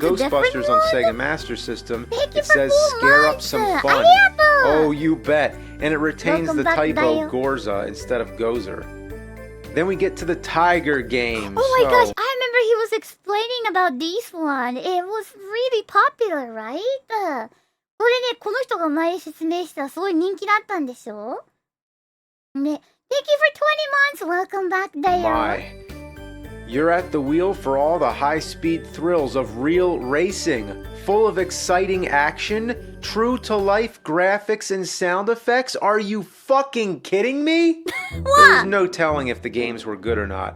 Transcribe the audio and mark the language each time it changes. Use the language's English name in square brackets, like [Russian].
[English] For Ghostbusters on Sega Master System, it says "Scare up some fun." Oh, you bet. And it retains the typo Gorza instead of Gozer. Then we get to the Tiger games. Oh my gosh, I remember he was explaining about this one. It was really popular, right? [Japanese] これね、この人が前説明したらすごい人気だったんでしょね。 [English] Thank you for 20 months! Welcome back, Dale! My. You're at the wheel for all the high-speed thrills of real racing, full of exciting action, true-to-life graphics and sound effects. Are you fucking kidding me? There's no telling if the games were good or not.